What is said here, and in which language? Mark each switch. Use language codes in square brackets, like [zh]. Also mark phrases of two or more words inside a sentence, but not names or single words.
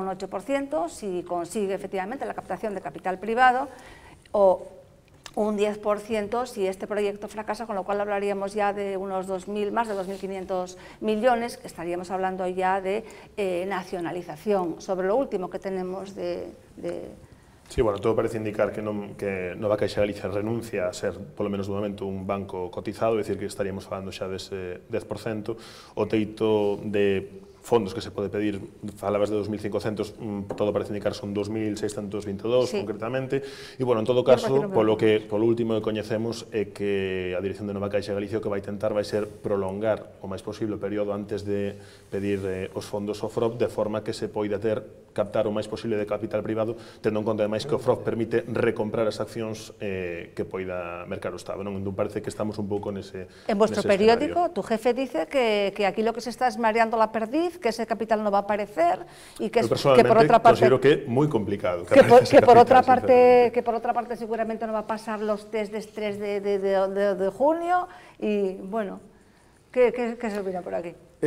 [es] Un 8%, si consigue efectivamente la captación de capital privado, o un 10% si este proyecto fracasa, con lo cual hablaríamos ya de unos más de 2.500 millones, que estaríamos hablando ya de nacionalización. Sobre lo último que tenemos de... Sí, [gl] bueno, todo parece indicar que Nova Caixa Galicia renuncia a ser, polo menos de momento, un banco cotizado, é dicir, que estaríamos falando xa dese 10%. O teito de fondos que se pode pedir, falabas de 2.500, todo parece indicar son 2.622 concretamente, e, bueno, en todo caso, polo último que coñecemos é que a dirección de Nova Caixa Galicia o que vai tentar vai ser prolongar o máis posible o período antes de pedir os fondos ao FROB, de forma que se poida captar o máis posible de capital privado, tendo en conta, ademais, que o FROB permite recomprar as accións que poida mercar o Estado. Non parece que estamos un pouco nese [es] En vuestro periódico, tu jefe dice que aquí lo que se está es mareando la perdiz, que ese capital no va a aparecer y que, que por otra parte considero que es muy complicado que por otra parte seguramente no va a pasar los test de estrés de junio y bueno, ¿qué se opina por aquí?